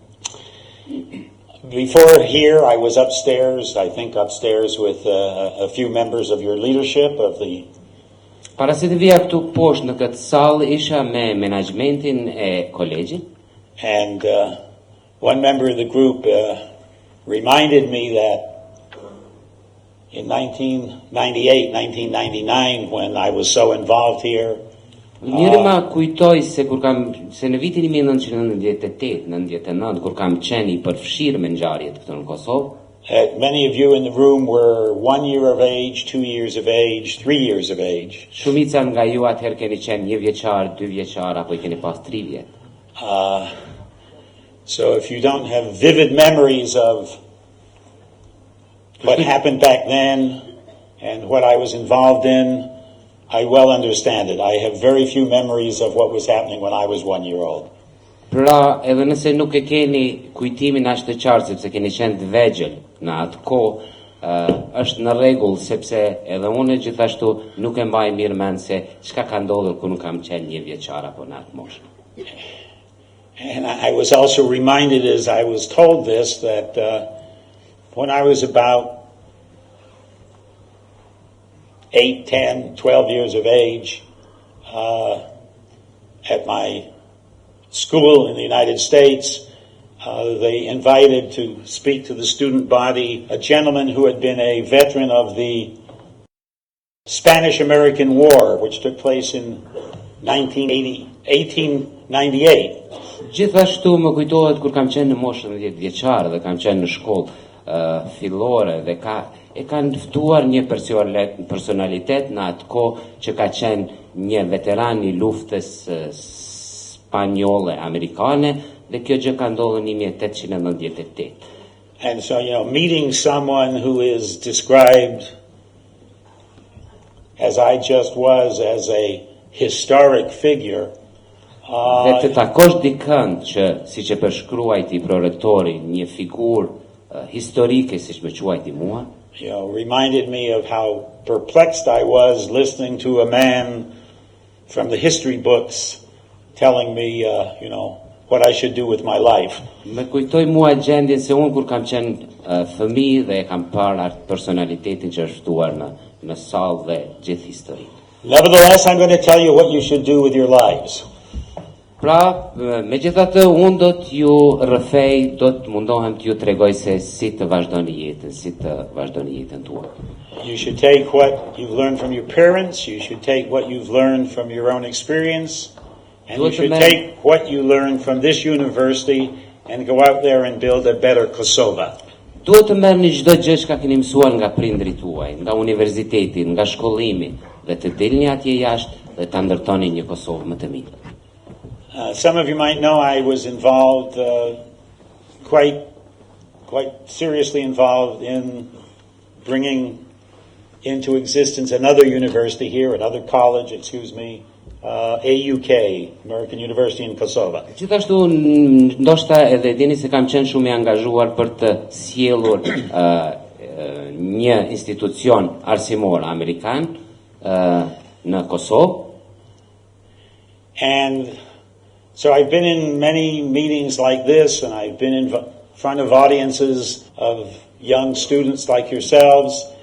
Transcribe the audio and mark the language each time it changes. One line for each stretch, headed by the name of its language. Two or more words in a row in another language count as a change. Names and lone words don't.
English: Before here, I was upstairs, I think upstairs with a few members of your leadership of the...
Albanian: Para se të vija këtu poshtë në këtë sallë, isha me menaxhmentin e kolegjit.
English: And one member of the group reminded me that in 1998, 1999, when I was so involved here,
Albanian: Njëri ma kujtoj se në vitin 1998-99, kur kam qenë I përfshirë me ngjarjet këtu në Kosovë,
English: many of you in the room were 1 year of age, 2 years of age, 3 years of age.
Albanian: Shumica nga ju atëherë keni qenë 1 vjeçar, 2 vjeçar apo I keni pas 3 vjet.
English: So if you don't have vivid memories of what happened back then and what I was involved in, I well understand it. I have very few memories of what was happening when I was 1 year old.
Albanian: Pra, edhe nëse nuk e keni kujtimin aq të qartë sepse keni qenë të vegjël në atë kohë, është në rregull sepse edhe unë gjithashtu nuk e mbaj mirë mend se çka ka ndodhur kur nuk kam qenë 1 vjeçar apo në atë moshë.
English: And I was also reminded as I was told this that when I was about 8, 10, 12 years of age, at my school in the United States, they invited to speak to the student body a gentleman who had been a veteran of the Spanish-American War, which took place in 1898.
Albanian: Gjithashtu më kujtohet kur kam qenë në moshën 10 vjeçar dhe kam qenë në shkollë fillore dhe kanë ftuar një personalitet në atë kohë që ka qenë një veteran I luftës spanjolle amerikane dhe kjo gjë ka ndodhur në 1898.
English: And so, meeting someone who is described as I just was as a historic figure,
Albanian: dhe të takosh dikën që siç e përshkruajti prorektori, një figurë historike siç më quajti mua,
English: reminded me of how perplexed I was listening to a man from the history books telling me, what I should do with my life.
Albanian: Më kujtoi mua gjendjen se unë kur kam qenë fëmijë dhe e kam parë atë personalitetin që është ftuar në sallë dhe gjithë historinë.
English: Nevertheless, I'm going to tell you what you should do with your lives.
Albanian: Pra, megjithatë unë do t'ju rrëfej, do të mundohem t'ju tregoj se si të vazhdoni jetën tuaj.
English: You should take what you've learned from your parents, you should take what you've learned from your own experience, and you should take what you learned from this university and go out there and build a better Kosova.
Albanian: Duhet të merrni çdo gjë që keni mësuar nga prindrit tuaj, nga universiteti, nga shkollimi, dhe të dilni atje jashtë dhe ta ndërtoni një Kosovë më të mirë.
English: Some of you might know I was involved, quite seriously involved in bringing into existence another university here, another college, AUK, American University in Kosova.
Albanian: Gjithashtu, ndoshta edhe dini se kam qenë shumë i angazhuar për të sjellur një institucion arsimor amerikan në Kosovë.
English: And so I've been in many meetings like this, and I've been in front of audiences of young students like yourselves.